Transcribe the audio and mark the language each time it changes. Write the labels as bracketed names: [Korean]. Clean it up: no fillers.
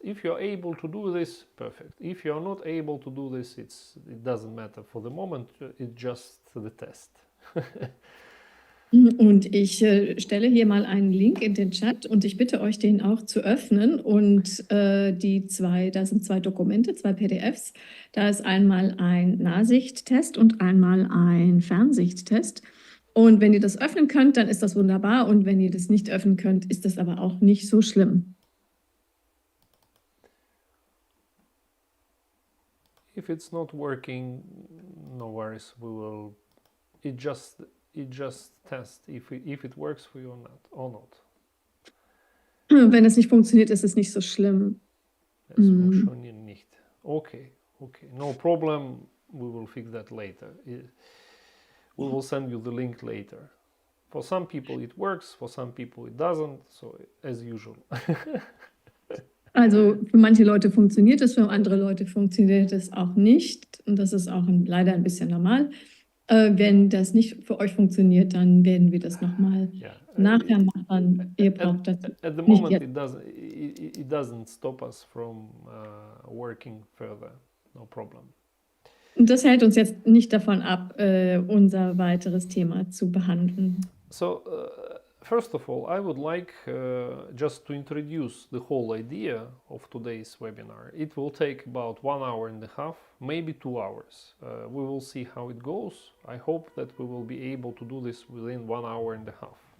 [English] If you're able to do this, perfect. If you're not able to do this, it doesn't matter for the moment, it's just the test. [German] Und ich stelle hier mal einen Link in den Chat und ich bitte euch, den auch zu öffnen. Und da sind 2 Dokumente, 2 PDFs. Da ist einmal ein Nahsichttest und einmal ein Fernsichttest. Und wenn ihr das öffnen könnt, dann ist das wunderbar. Und wenn ihr das nicht öffnen könnt, ist das aber auch nicht so schlimm. [English] If it's not working, no worries. It just test if it works for you or not. [German] Wenn es nicht funktioniert, ist es nicht so schlimm. Es funktioniert nicht. Okay. [English] No problem. We will fix that later. We will send you the link later. For some people it works, for some people it doesn't, so as usual. [German] Also für manche Leute funktioniert es, für andere Leute funktioniert es auch nicht. Und das ist auch leider ein bisschen normal. Wenn das nicht für euch funktioniert, dann werden wir das nochmal nachher machen. Ihr braucht das [English] at the [German] nicht [English] moment [German] jetzt. [English] it doesn't stop us from working further. No problem. [German] Und das hält uns jetzt nicht davon ab, unser weiteres Thema zu behandeln. [English] So first of all, I would like just to introduce the whole idea of today's webinar. It will take about 1 hour and a half, maybe 2 hours. We will see how it goes. I hope that we will be able to do this within 1 hour and a half.